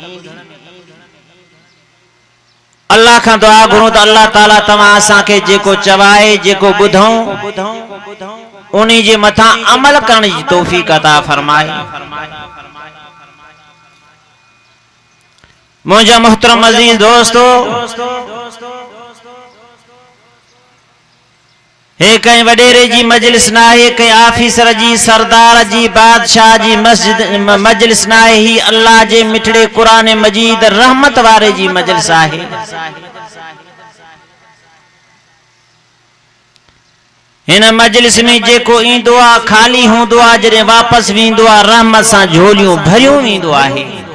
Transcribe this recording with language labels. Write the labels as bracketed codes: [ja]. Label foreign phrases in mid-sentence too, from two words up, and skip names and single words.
[sd] अल्लाह खां दुआ घुरूं त अल्लाह ताला तव्हां असांखे जेको चवाए, जेको ॿुधऊं उन्हीं जे मथा अमल करण जी तौफीक अता फरमाए। मुझा मोहतरम अजीज दोस्तों, हे कई वडेरे जी मजलिस ना है, कई आफिसर जी, सरदार जी, बादशाह जी मजलिस ना है, ही अल्लाह जे मिठड़े कुरान मजीद रहमत वारे जी मजलिस आहे। इन मजलिस में जेको ईंदो आ खाली होंदो आ, जॾहिं वापस वेंदो आ रहमत सां झोलियूं भरियूं वेंदो आहे।